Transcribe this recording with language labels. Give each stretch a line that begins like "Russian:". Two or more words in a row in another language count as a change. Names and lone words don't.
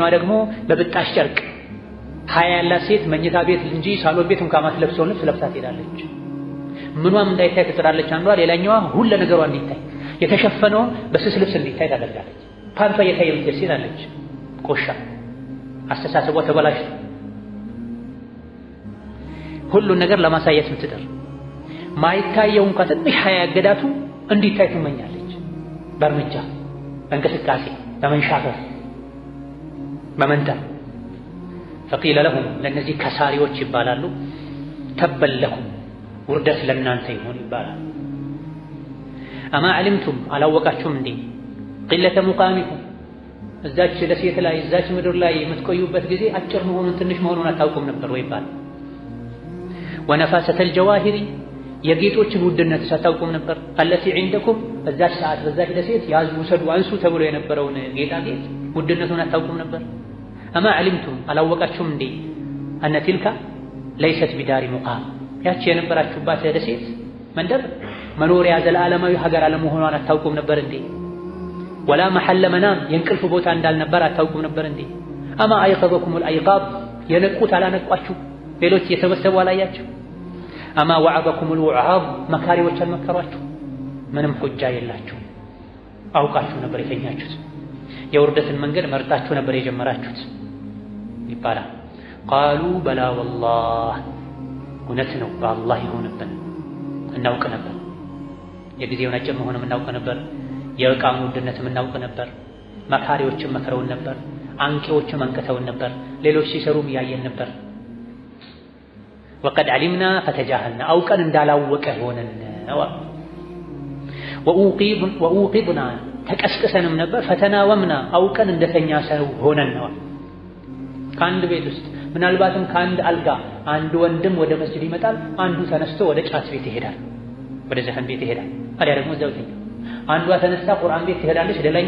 Amharic: ደግሞ በብጣሽ ጨርቅ ሀያ ያላት ሴት መኝታ ቤት እንጂ ሳሎን ቤት እንኳን ማትለብሰው ልብስ ለብሳ ሄዳለች ምኗም እንዳይታይ ትጥራለች አንዷ ሌላኛዋ ሁሉ ነገሯ እንዲታይ የተሸፈነው በስስ ልብስ እንዲታይ ታደርጋለች ፓንቷ የታየ ምትል ሄዳለች ቆሻ አስተሳሰቧ ተበላሽ ሁሉን ነገር ለማሳየት ምትጥር ማይታየው እንኳን ትንሽ ሀያ ያገዳቱ እንዲታይ ትመኛለች በእርምጃ በእንቅስቃሴ በመንሻፈፍ በመንጠር
Arabic: فقيل لهم
Amharic: ለነዚህ ከሳሪዎች ይባላሉ ተበለኩም ውርደት ለእናንተ ይሁን ይባላል
Arabic: أما علمتم
Amharic: አላወቃችሁም እንዴ
Arabic: قلة مقامكم
Amharic: እዛች ደሴት ላይ እዛች ምድር ላይ የምትቆዩበት ጊዜ አጭር መሆኑን ትንሽ መሆኑን አታውቁም ነበር ወይ ይባላል ونفاسة الجواهر የጌጦችን ውድነት ሳታውቁም ነበር
Arabic: التي عندكم
Amharic: በዛች ሰዓት በዛች ደሴት ያዙ ሰዱ አንሱ ተብሎ የነበረውን ጌጣጌጥ ውድነቱን አታውቁም ነበር
Arabic: أما علمتم
Amharic: አላወቃችሁም እንዴ أن
Arabic: تلك ليست بدار مقام
Amharic: ያቺ የነበራችሁባት ደሴት መንደር መኖሪያ ዘላለማዊ ሀገር አለመሆኗን አታውቁም ነበር እንዴ
Arabic: ولا محل منام
Amharic: የእንቅልፍ ቦታ እንዳልነበር አታውቁም ነበር እንዴ
Arabic: أما أيقظكم الأيقاظ
Amharic: የነቁት አላነቋችሁ ሌሎች የተሰበሰቡ አላያችሁ أما
Arabic: وعظكم الوعاظ
Amharic: መካሪዎች አልመከሯችሁ ምንም ሁጃ የላችሁ አውቃችሁ ነበር የተኛችሁት የውርደትን መንገድ መርጣችሁ ነበር የጀመራችሁት ይባላል
Arabic: قالوا بلا والله
Amharic: እውነት ነው በአላህ ይሆንብን እናውቅ ነበር የጊዜውን አጭር መሆኑን እናውቅ ነበር የዕቃም ውድነትም እናውቅ ነበር መካሪዎችም መከረውን ነበር አንቂዎችም አንቀተውን ነበር ሌሎች ሲሰሩም ያየን ነበር
Arabic: وقد علمنا فتجاهلنا أوقن
Amharic: እንዳላወቀ ሆነን وأوقظنا ተቀስቅሰንም ነበር
Arabic: فتناومنا أوقن
Amharic: እንደተኛ ሰው ሆነን ነው ከአንድ ቤት ውስጥ ምናልባትም ከአንድ አልጋ አንድ ወንድም ወደ መስጂድ ይመጣል አንዱ ተነስቶ ወደ ጫት ቤት ይሄዳል ወደ ዘፈን ቤት ይሄዳል አሊያ ደግሞ እዛው ይተኛል አንዷ ተነስታ ቁርአን ቤት ትሄዳለች ሌላኛዋ